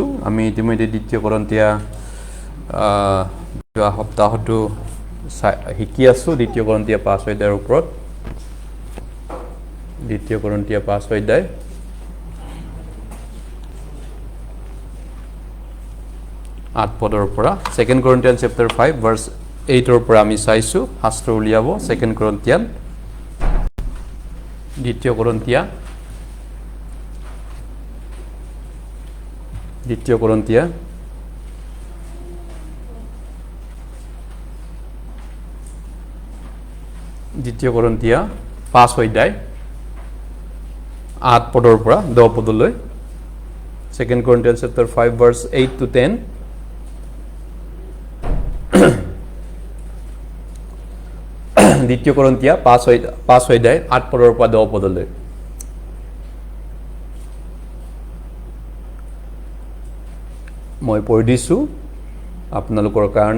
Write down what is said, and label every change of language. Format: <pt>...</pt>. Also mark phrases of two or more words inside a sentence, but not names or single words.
<as>আমি ইতিমধ্যে দ্বিতীয় কৰন্থিয়া যোৱা সপ্তাহতো শিকি আছোঁ। দ্বিতীয় কৰন্থিয়া 5 অধ্যায়ৰ ওপৰত। দ্বিতীয় কৰন্থিয়া 5 অধ্যায় 8 পদৰ পৰা।</as> <en>2 Corinthians chapter 5 verse 8</en> <as>পৰা আমি চাইছোঁ। শাস্ত্ৰ উলিয়াব 2 Corinthians, দ্বিতীয় কৰন্থিয়া দ্বিতীয় কৰন্থিয়া 5 অধ্যায় 8 পদৰ পৰা 10 পদলৈ।</as> <en>2 Corinthians chapter 5 verse 8 to 10।</en> <as>দ্বিতীয় কৰন্থিয়া 5 অধ্যায় 8 পদৰ পৰা 10 পদলৈ। মই পঢ়ি দিছোঁ আপোনালোকৰ কাৰণে।</as>